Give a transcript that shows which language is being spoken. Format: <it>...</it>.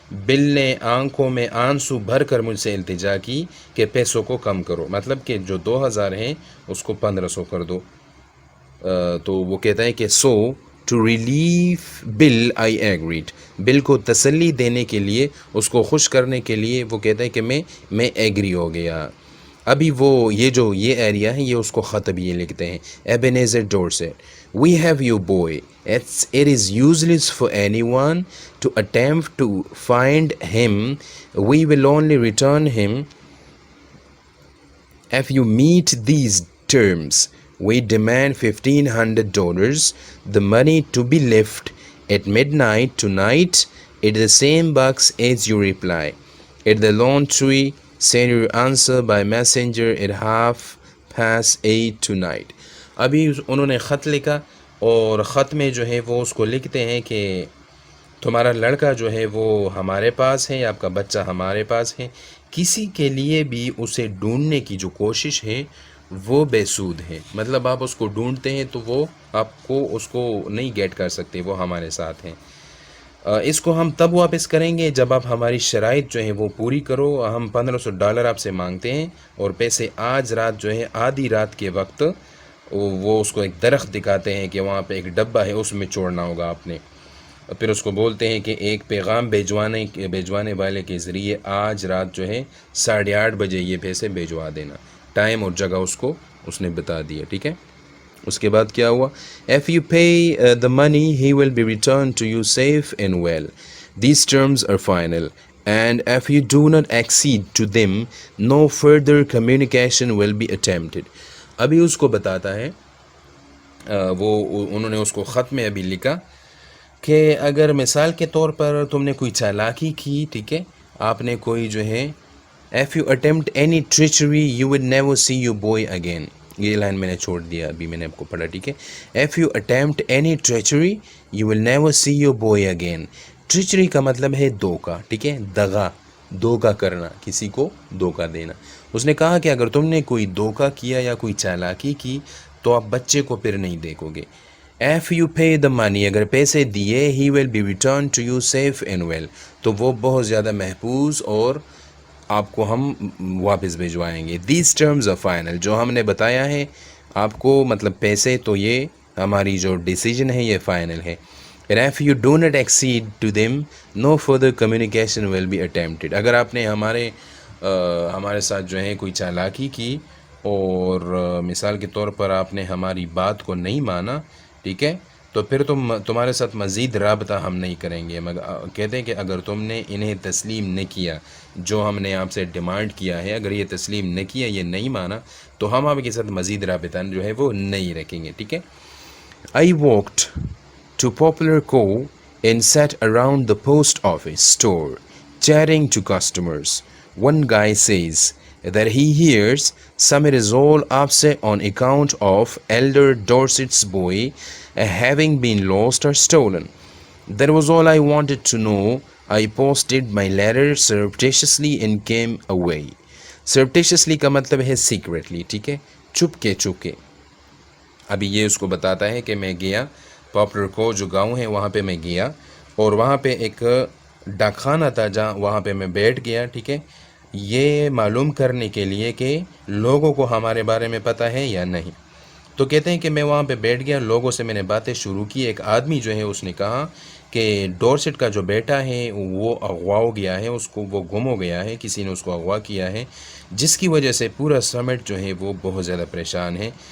<ur>بل نے آنکھوں میں آنسو بھر کر مجھ سے التجا کی کہ پیسوں کو کم کرو، مطلب کہ جو 2,000 ہیں اس کو 1,500 کر دو. تو وہ کہتا ہے کہ</ur> <en>So to relief Bill I agreed.</en> <ur>بل کو تسلی دینے کے لیے، اس کو خوش کرنے کے لیے وہ کہتا ہے کہ میں ایگری ہو گیا. ابھی وہ یہ ایریا ہے، یہ اس کو خط بھی یہ لکھتے ہیں.</ur> <en>Ebenezer Dorset We have you boy. It is useless for anyone to attempt to find him. We will only return him if you meet these terms. We demand $1,500. The money to be left at midnight tonight. At the same box as you reply. At the lawn tree, send your answer by messenger at 8:30 tonight.</en> <ur>ابھی انہوں نے خط لکھا اور خط میں جو ہے وہ اس کو لکھتے ہیں کہ تمہارا لڑکا جو ہے وہ ہمارے پاس ہے، آپ کا بچہ ہمارے پاس ہے. کسی کے لیے بھی اسے ڈھونڈنے کی جو کوشش ہے وہ بے سود ہے. مطلب آپ اس کو ڈھونڈتے ہیں تو وہ آپ کو اس کو نہیں گیٹ کر سکتے، وہ ہمارے ساتھ ہیں. اس کو ہم تب واپس کریں گے جب آپ ہماری شرائط جو ہیں وہ پوری کرو. ہم $1,500 آپ سے مانگتے ہیں اور پیسے آج رات جو ہے آدھی رات کے وقت وہ اس کو ایک درخت دکھاتے ہیں کہ وہاں پہ ایک ڈبہ ہے، اس میں چھوڑنا ہوگا آپ نے. پھر اس کو بولتے ہیں کہ ایک پیغام بھیجوانے والے کے ذریعے آج رات جو ہے 8:30 بجے یہ پیسے بھیجوا دینا. ٹائم اور جگہ اس نے بتا دیا. ٹھیک ہے، اس کے بعد کیا ہوا؟</ur> <en>If you pay the money, he will be returned to you safe and well. These terms are final. And if you do not accede to them, no further communication will be attempted.</en> <ur>ابھی اس کو بتاتا ہے، انہوں نے اس کو خط میں ابھی لکھا کہ اگر مثال کے طور پر تم نے کوئی چالاکی کی، ٹھیک ہے، آپ نے کوئی جو ہے</ur> <en>if you attempt any treachery, you will never see your boy again.</en> <ur>یہ لائن میں نے چھوڑ دیا، ابھی میں نے آپ کو پڑھا. ٹھیک ہے،</ur> <en>if you attempt any treachery, you will never see your boy again.</en> <ur>treachery کا مطلب ہے دھوکا. ٹھیک ہے، دھوکا کرنا، کسی کو دھوکا دینا. اس نے کہا کہ اگر تم نے کوئی دھوکا کیا یا کوئی چالاکی کی تو آپ بچے کو پھر نہیں دیکھو گے.</ur> <en>If you pay the money,</en> <ur>اگر پیسے دیے,</ur> <en>he will be returned to you safe and well.</en> <ur>تو وہ بہت زیادہ محفوظ اور آپ کو ہم واپس بھیجوائیں گے.</ur> <en>These terms are final.</en> <ur>جو ہم نے بتایا ہے آپ کو، مطلب پیسے، تو یہ ہماری جو ڈیسیجن ہے یہ فائنل ہے.</ur> <en>And if you do not accede to them, no further communication will be attempted.</en> <ur>اگر آپ نے ہمارے ساتھ جو ہے کوئی چالاکی کی اور مثال کے طور پر آپ نے ہماری بات کو نہیں مانا، ٹھیک ہے، تو پھر تمہارے ساتھ مزید رابطہ ہم نہیں کریں گے. کہتے ہیں کہ اگر تم نے انہیں تسلیم نہ کیا جو ہم نے آپ سے ڈیمانڈ کیا ہے، اگر یہ تسلیم نہ کیا، یہ نہیں مانا، تو ہم آپ کے ساتھ مزید رابطہ جو ہے وہ نہیں رکھیں گے. ٹھیک ہے.</ur> <en>I walked to Poplar Cove and sat around the post office store chatting to customers. One guy says that he hears Samir is all upset on account of elder Dorset's boy having been lost or stolen. That was all I wanted to know. I posted my letter surreptitiously and came away.</en> <ur>Surreptitiously کا مطلب ہے secretly. ٹھیک ہے، چھپ کے. ابھی یہ اس کو بتاتا ہے کہ میں گیا پاپلر کو، جو گاؤں ہے وہاں پہ میں گیا اور وہاں پہ ایک ڈاک خانہ تھا جہاں وہاں پہ میں بیٹھ گیا، ٹھیک ہے، یہ معلوم کرنے کے لیے کہ لوگوں کو ہمارے بارے میں پتہ ہے یا نہیں۔ تو کہتے ہیں کہ میں وہاں پہ بیٹھ گیا، لوگوں سے میں نے باتیں شروع کی۔ ایک آدمی جو ہے اس نے کہا کہ ڈورسٹ کا جو بیٹا ہے وہ اغوا ہو گیا ہے، اس کو وہ گم ہو گیا ہے، کسی نے اس کو اغوا کیا ہے، جس کی وجہ سے پورا سمٹ جو ہے وہ بہت زیادہ پریشان ہے۔</ur>